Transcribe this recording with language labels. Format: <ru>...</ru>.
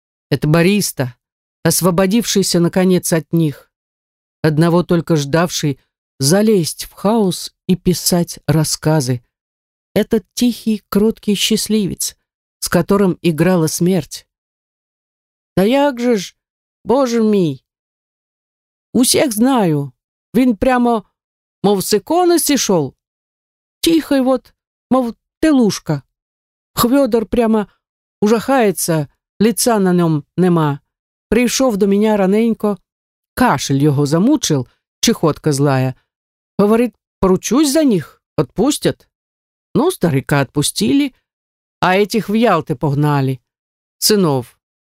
<ru>Это Борис-то, освободившийся наконец от них, одного только ждавший залезть в хаос и писать рассказы. Этот тихий, кроткий счастливец, с которым играла смерть.</ru> <uk>«Да як же ж, боже мій! Усех знаю, він прямо, мов, с иконы сішов.</uk> <ru>Тихий вот, мов, телушка.</ru> <uk>Хвёдор прямо ужахається, лица на нём нема. Прийшов до меня раненько, кашель його замучил, чехотка злая.</uk> <ru>Говорит, поручусь за них, отпустят. Ну, старика отпустили, а этих в Ялты погнали. Сынов.</ru>